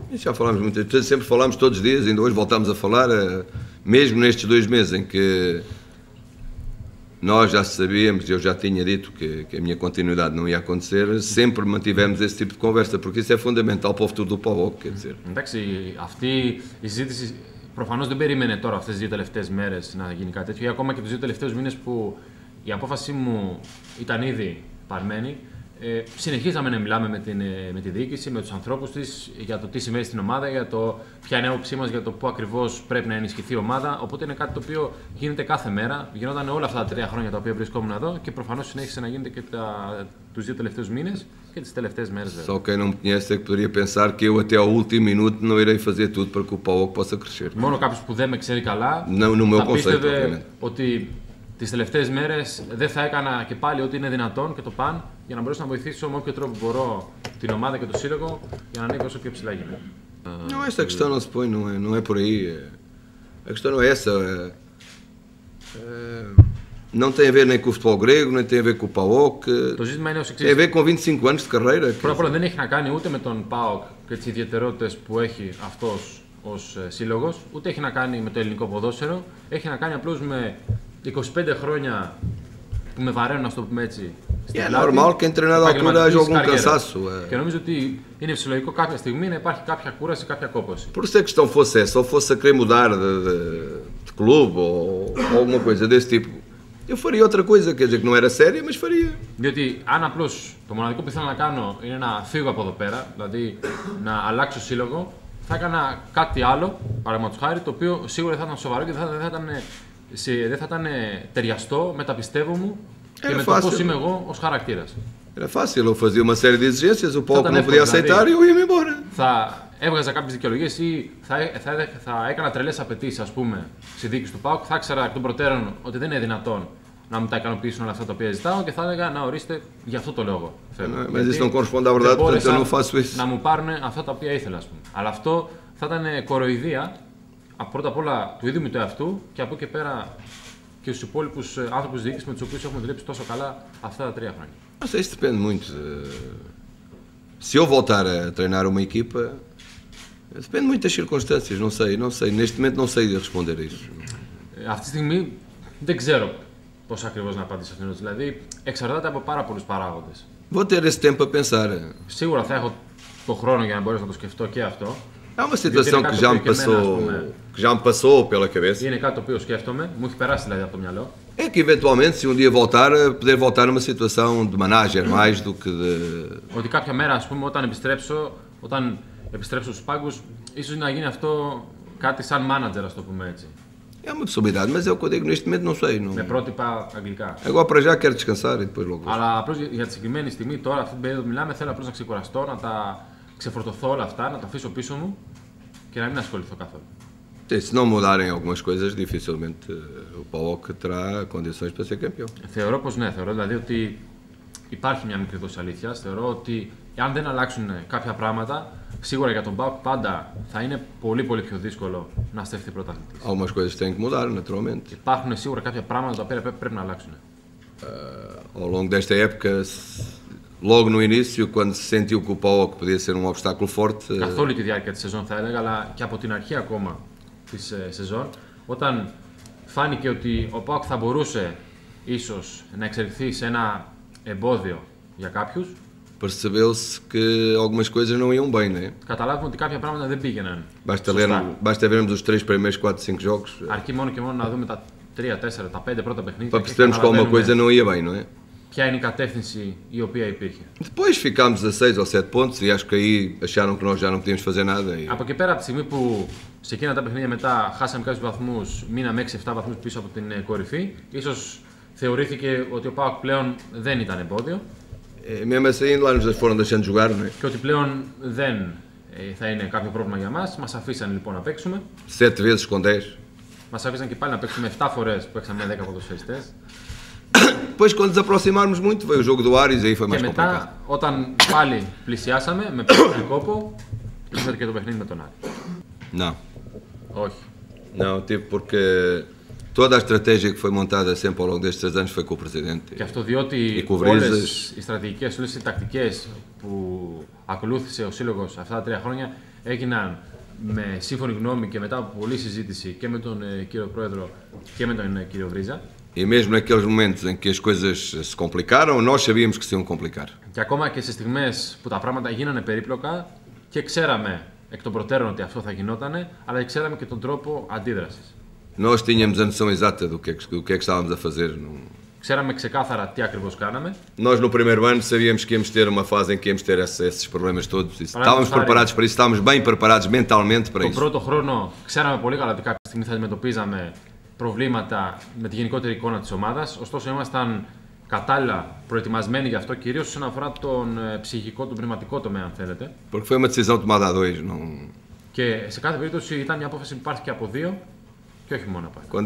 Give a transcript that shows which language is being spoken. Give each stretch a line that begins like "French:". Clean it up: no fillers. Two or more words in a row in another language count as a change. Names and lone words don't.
Portuguese: Já falámos muitas vezes, sempre falámos todos os dias, ainda hoje voltámos a falar, mesmo nestes 2 meses em que nós já sabíamos, eu já tinha dito que a minha continuidade não ia acontecer, sempre mantivemos esse tipo de conversa, porque isso é fundamental para o futuro do PAOK, quer dizer.
Greek: Εντάξει, αυτή η συζήτηση προφανώς δεν περίμενε τώρα αυτές τις 2 τελευταίες μέρες να γίνει κάτι τέτοιο, ή ακόμα και τους 2 τελευταίους μήνες που η απόφασή μου ήταν ήδη παρμένη. Συνεχίζαμε να μιλάμε με τη διοίκηση, με τους ανθρώπους της για το τι συμβαίνει στην ομάδα, για το ποια είναι η άποψή μας για το πού ακριβώς πρέπει να ενισχυθεί η ομάδα. Οπότε είναι κάτι το οποίο γίνεται κάθε μέρα. Γινόταν όλα αυτά τα 3 χρόνια τα οποία vriscόμουν εδώ και προφανώς συνέχισε να γίνεται και τους 2 τελευταίους μήνες και τις τελευταίες μέρες.
Portuguese: Só quem não me conhece é que poderia pensar que eu até ao último minuto não irei fazer tudo para que o PAOK possa crescer.
Greek: Μόνο κάποιος που δεν με ξέρει καλά θα πίστευε ότι τις τελευταίες μέρες δεν θα έκανα και πάλι ό,τι είναι δυνατόν και το παν για να μπορέσω να βοηθήσω με όποιο τρόπο μπορώ την ομάδα και το σύλλογο για να ανέβει όσο πιο ψηλά γίνεται.
Portuguese: Não, esta questão não se põe, não é por aí. A questão não é essa. Não tem a ver nem com o futebol grego, nem tem a ver com o PAOK.
Greek: Το ζήτημα είναι ως εξής.
Portuguese: Tem a ver com 25 anos de carreira.
Greek: Πρώτα απ' όλα δεν έχει να κάνει ούτε με τον ΠΑΟΚ και τις ιδιαιτερότητες που έχει αυτός ως σύλλογος, ούτε έχει να κάνει με το ελληνικό ποδόσφαιρο. Έχει να κάνει απλώς με 25 χρόνια που με βαραίνουν, να το πούμε έτσι.
Portuguese: É normal que em determinada altura haja algum cansaço.
Greek: Και νομίζω ότι είναι φυσιολογικό κάποια στιγμή να υπάρχει κάποια κούραση, κάποια κόπωση.
Portuguese: Por se a questão fosse essa, ou fosse a querer mudar de clube ou alguma coisa desse tipo, eu faria outra coisa, quer dizer que não era séria, mas faria.
Greek: Διότι αν απλώς το μοναδικό που θέλω να κάνω είναι να φύγω από εδώ πέρα, δηλαδή να αλλάξω σύλλογο, θα έκανα κάτι άλλο, παραδείγματος χάρη, το οποίο σίγουρα θα ήταν σοβαρό και δεν θα ήταν ταιριαστό με τα πιστεύω μου και με το πώς είμαι εγώ ως χαρακτήρας.
Portuguese: Era fácil, eu fazia uma série de exigências, o PAOK não podia aceitar e eu ia-me embora.
Greek: Θα έβγαζα κάποιες δικαιολογίες ή θα έκανα τρελές απαιτήσεις, ας πούμε, στη διοίκηση του ΠΑΟΚ. Θα ήξερα εκ των προτέρων ότι δεν είναι δυνατόν να μου τα ικανοποιήσουν όλα αυτά τα οποία ζητάω και θα έλεγα να ορίστε για αυτό το λόγο.
Portuguese: Mas isso não corresponde à verdade, portanto eu não faço isso.
Greek: Να μου πάρουν αυτά τα οποία ήθελα, ας πούμε. Αλλά αυτό θα ήταν κοροϊδία πρώτα απ' όλα του ίδιου μου του εαυτού και από εκεί και πέρα και στους υπόλοιπους άνθρωπους διοίκησης με τους οποίους έχουμε δουλέψει τόσο καλά αυτά τα 3 χρόνια.
Portuguese: Mas isso depende muito. Se eu voltar a treinar uma equipa, depende muito das circunstâncias, não sei, neste momento não sei responder a isso.
Greek: Αυτή τη στιγμή δεν ξέρω πώς ακριβώς να απαντήσω αυτήν. Δηλαδή εξαρτάται από πάρα πολλούς παράγοντες.
Portuguese: Vou ter esse tempo a pensar.
Greek: Σίγουρα θα έχω το χρόνο για να μπορέσω να το σκεφτώ και αυτό.
Portuguese: É uma situação que já me passou pela cabeça.
Greek: Είναι κάτι το οποίο σκέφτομαι, μου έχει περάσει δηλαδή από το μυαλό.
Portuguese: É que eventualmente, se um dia voltar, poder voltar numa situação de manager mais do que de.
Greek: Ότι κάποια μέρα, ας πούμε, όταν επιστρέψω στους πάγκους, ίσως να γίνει αυτό κάτι σαν manager, ας το πούμε έτσι.
Portuguese: É uma possibilidade, mas é o que eu digo neste momento, não sei. Não...
Greek: Με πρότυπα αγγλικά.
Portuguese: Agora para já quero descansar e depois logo.
Greek: Αλλά απλώς για τη συγκεκριμένη στιγμή, τώρα, αυτή την περίοδο που μιλάμε, θέλω απλώς να ξεκουραστώ, να τα ξεφορτωθώ όλα αυτά, να τα αφήσω πίσω μου και να μην ασχοληθώ καθόλου.
Portuguese: Se não mudarem algumas coisas, dificilmente o PAOK terá condições para ser campeão.
Greek: Θεωρώ πως ναι, θεωρώ δηλαδή ότι υπάρχει μια μικρή δόση αλήθειας. Θεωρώ ότι αν δεν αλλάξουν κάποια πράγματα, σίγουρα για τον ΠΑΟΚ πάντα θα είναι πολύ πιο δύσκολο να στεφθεί πρωταθλητής.
Portuguese: Algumas coisas têm que mudar, naturalmente.
Greek: Υπάρχουν σίγουρα κάποια πράγματα τα οποία πρέπει να αλλάξουν.
Portuguese: Ao longo desta época, logo no início, quando se sentiu que o PAOK podia ser um obstáculo forte.
Greek: Καθ' όλη τη διάρκεια της σεζόν θα έλεγα, αλλά και από την αρχή ακόμα της σεζόν, όταν φάνηκε ότι ο ΠΑΟΚ θα μπορούσε ίσως να εξελιχθεί σε ένα εμπόδιο για κάποιους,
Portuguese: percebeu-se que algumas coisas não iam bem, né?
Greek: Καταλάβουμε ότι κάποια πράγματα δεν πήγαιναν.
Portuguese: Basta vermos os 3 primeiros 4-5 jogos.
Greek: Αρκεί μόνο και μόνο να δούμε τα 3, 4, τα 5 πρώτα παιχνίδια.
Portuguese: Para percebermos que alguma coisa não ia bem, não é?
Greek: Ποια είναι η κατεύθυνση η οποία υπήρχε.
Portuguese: Depois ficámos a 6 ou 7 pontos e acho que aí acharam que nós já não podíamos fazer nada.
Greek: Από εκεί πέρα, από τη στιγμή που σε εκείνα τα παιχνίδια μετά χάσαμε κάποιους βαθμούς, μείναμε 6-7 βαθμούς πίσω από την κορυφή, ίσως θεωρήθηκε ότι ο ΠΑΟΚ πλέον δεν ήταν εμπόδιο.
Portuguese: Mesmo assim, lá nos foram deixando jogar, não é?
Greek: Και ότι πλέον δεν θα είναι κάποιο πρόβλημα για μας. Μας αφήσαν λοιπόν να παίξουμε.
Portuguese: 7 vezes com 10.
Greek: Μας αφήσαν και πάλι να παίξουμε 7 φορές που παίξαμε 10 ποδοσφαιριστές.
Portuguese: Depois, quando nos aproximarmos muito, veio o jogo do Ares e aí foi mais complicado.
Greek: Και μετά, όταν πάλι πλησιάσαμε με περισσότερο κόπο, ήρθε και το παιχνίδι με τον Άρη.
Portuguese: Não.
Greek: Όχι.
Portuguese: Não, tipo porque toda a estratégia que foi montada sempre ao longo destes 3 anos foi com o Presidente.
Greek: Και αυτό διότι όλες οι στρατηγικές, όλες οι τακτικές που ακολούθησε ο Σύλλογος αυτά τα 3 χρόνια έγιναν με σύμφωνη γνώμη και μετά από πολλή συζήτηση και με τον κύριο Πρόεδρο και με τον κύριο Βρίζα.
Portuguese: E mesmo naqueles momentos em que as coisas se complicaram, nós sabíamos que se iam complicar.
Greek: Και ακόμα και σε στιγμές που τα πράγματα γίνανε περίπλοκα και ξέραμε εκ των προτέρων ότι αυτό θα γινότανε, αλλά ξέραμε και τον τρόπο αντίδρασης.
Portuguese: Nós tínhamos a noção exata do que é que estávamos a fazer.
Greek: Ξέραμε ξεκάθαρα τι ακριβώς κάναμε.
Portuguese: Nós no primeiro ano sabíamos que íamos ter uma fase em que íamos ter esses problemas todos. Estávamos preparados para isso, estávamos bem preparados mentalmente para
Greek: Τον
Portuguese: isso.
Greek: πρώτο χρόνο ξέραμε πολύ καλά ότι κάποια στιγμή θα αντιμετωπίζαμε προβλήματα με τη γενικότερη εικόνα της ομάδας. Ωστόσο, ήμασταν κατάλληλα προετοιμασμένοι γι' αυτό, κυρίως όσον αφορά τον ψυχικό, τον πνευματικό τομέα, αν θέλετε.
Portuguese: Porque foi uma decisão tomada a dois.
Greek: Και σε κάθε περίπτωση ήταν μια απόφαση που πάρθηκε από δύο και όχι μόνο από ένα.